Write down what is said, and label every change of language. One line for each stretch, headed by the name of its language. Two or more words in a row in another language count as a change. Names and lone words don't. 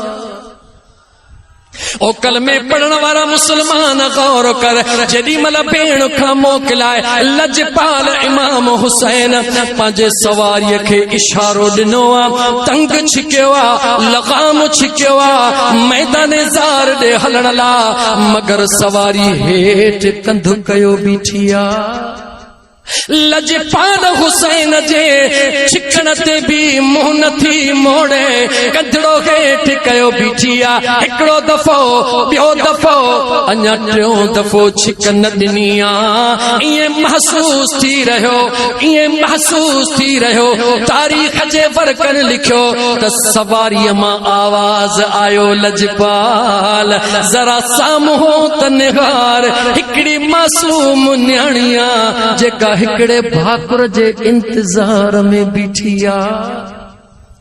Sindhi: ओ कल में पढ़ण वारा मुसलमान गौर कर जेडी मल भेण खां मोकिलाए लजपाल इमाम हुसैन पंहिंजे सवारीअ खे इशारो ॾिनो आ तंग छिकियो आ लगाम छिकियो आ मैदान ज़ार ॾे हलण ला मगर सवारी हेठ कंधु कयो बीठी आ लजपाल हुसैन जे छिकण ते भी मुंह नथी मोड़े कंधड़ो हेठ कयो बीठी आ हिकड़ो दफ़ो ॿियो दफ़ो अञा टियों दफ़ो छिक न ॾिनी आ ईअं महसूस थी रहियो तारीख़ जे वर्कन लिखियो त सवारीअ मां आवाज़ आयो लजपाल ज़रा साम्हूं त निहार हिकड़ी मासूम न्याणिया जेका हिकड़े भाकुर जे इंतजार में बीठी आ